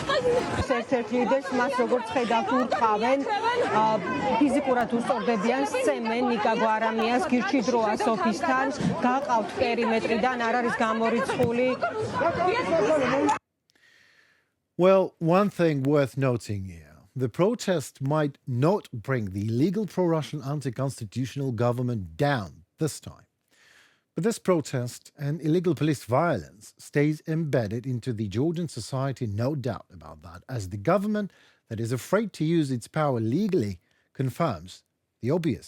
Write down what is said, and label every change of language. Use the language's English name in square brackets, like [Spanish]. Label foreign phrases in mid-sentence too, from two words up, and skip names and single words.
[Georgian] ერთ-ერთ ლიდერს მას როგორც ხედავთ ურტყავენ ფიზიკურად უსწორდებიან, სცემენ ნიკაგო არამიას გირჩი დროა სოფისთან, გაყავთ პერიმეტრიდან, არ არის გამორიცხული. [English] Well, one thing worth noting here. The protest might not bring the illegal pro-Russian anti-constitutional government down this time. But this protest and illegal police violence stays embedded into the Georgian society, no doubt about that, as the government that is afraid to use its power legally confirms the obvious.